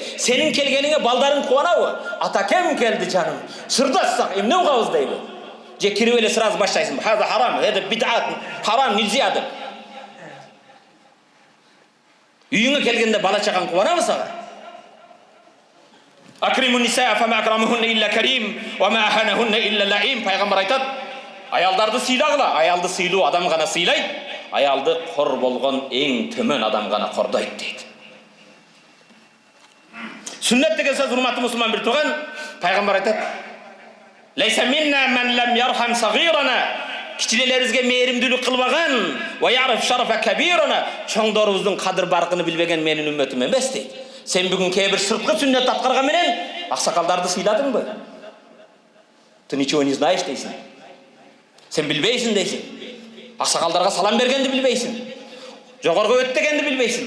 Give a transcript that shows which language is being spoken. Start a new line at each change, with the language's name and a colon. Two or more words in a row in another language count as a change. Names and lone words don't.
Kyrgyz: Сенин келгениңе балдарың кубанабы? Ата кем келди жаным? Сырдассак эмне угабыз дейби? Же кирип эле сразу баштайсың.
Arabic: هذا حرام,
Kyrgyz: это бид'ат, харам, нельзя деп. Үйүңө келгенде бала чакаң кубанабы сага?
Arabic: أكرموا النساء فما أكرمهن إلا كريم وما أهانهن إلا لئيم.
Kyrgyz: Пайгамбар айтат: аялдарды сыйлагыла. Аялды сыйлуу адам гана сыйлайт, аялды кор болгон эң төмөн адам гана кордойт дейт. Сүннет деген сөз, урматтуу мусулман бир тууган, пайгамбар айтат:
Arabic: "ليس منا من لم يرحم صغيرنا."
Kyrgyz: Кичилерибизге мээримдүүлүк кылбаган,
Arabic: "ويعرف شرف كبيرنا."
Kyrgyz: Чоңдорубуздун кадыр баркыны билбеген менин үммөтүм эмес дейт. Сен бүгүн кээ бир сырткы сүннет аткарган менен аксакалдарды сыйладыңбы?
Russian: Ты ничего не знаешь
Kyrgyz: дейсиң. Сен билбейсиң дейсиң. Аксакалдарга салам бергенди билбейсиң. Жогорго өттөгөндү билбейсиң.